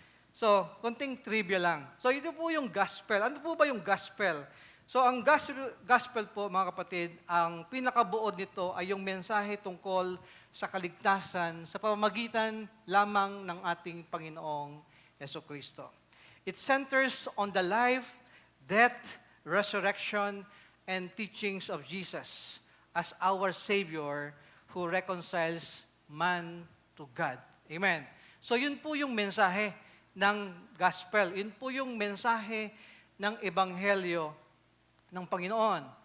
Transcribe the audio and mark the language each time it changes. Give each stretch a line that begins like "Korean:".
Filipino: So, konting trivia lang. So, ito po yung gospel. Ano po ba yung gospel? So, ang gospel po, mga kapatid, ang pinakabuod nito ay yung mensahe tungkol sa kaligtasan sa pamamagitan lamang ng ating Panginoong Jesucristo.
English: It centers on the life, death, resurrection, and teachings of Jesus as our Savior who reconciles man to God.
Filipino: Amen. So, yun po yung mensahe ng gospel. Yun po yung mensahe ng ebanghelyo ng Panginoon.